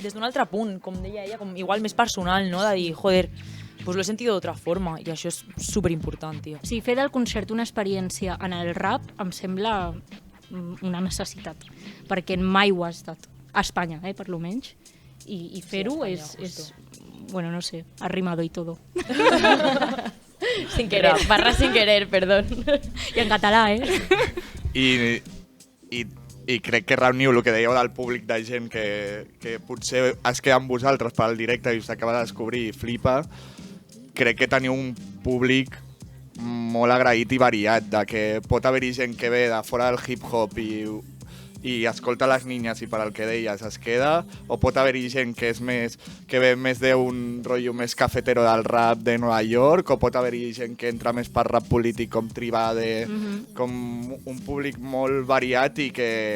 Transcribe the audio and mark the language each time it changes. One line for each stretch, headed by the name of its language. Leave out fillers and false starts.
Catalan: Des d'un altre punt, com deia ella, com igual més personal, no? De dir, joder,
Spanish: pues lo he sentido de otra forma
Catalan: i això és superimportant, tio. Sí, fer del concert una experiència en el rap em sembla una necessitat, perquè mai ho ha estat. A Espanya, per lo menys. I fer-ho és...
Spanish: Bueno, no sé, arrimado y todo. Sin querer, barra sin querer, perdón.
Catalan: I en català, I crec que reuniu el que dèieu del públic de gent que potser es queda amb vosaltres per al directe i us acaba de descobrir i flipa. Crec que teniu un públic molt agraït i variat, de que pot haver-hi gent que ve de fora del hip-hop i escolta les niñas i per al que deies es queda, o pot haver-hi gent que ve més d'un rotllo més cafetero del rap de Nova York, o pot haver-hi gent que entra més per rap polític com Tribade, com un públic molt variat i que